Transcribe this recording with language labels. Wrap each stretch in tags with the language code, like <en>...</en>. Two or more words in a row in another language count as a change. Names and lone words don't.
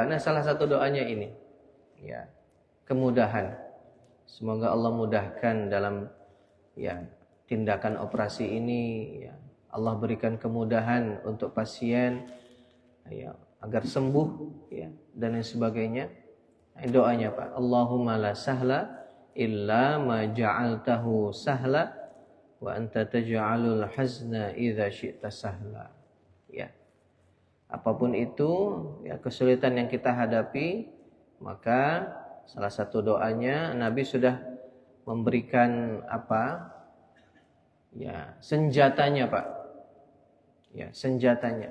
<id>Nah, salah satu doanya ini, ya, kemudahan. Semoga Allah mudahkan dalam ya tindakan operasi ini, ya. Allah berikan kemudahan untuk pasien, ya, agar sembuh, ya, dan lain sebagainya. Doanya, Pak,</id> <ar>اللهم لا سهل إلا ما جعلته سهلا وأنت تجعل الحزن إذا شئت سهلا.</ar> <id>Ya. Apapun itu ya kesulitan yang kita hadapi, maka salah satu doanya Nabi sudah memberikan apa? Ya, senjatanya, Pak. Ya, senjatanya.</id>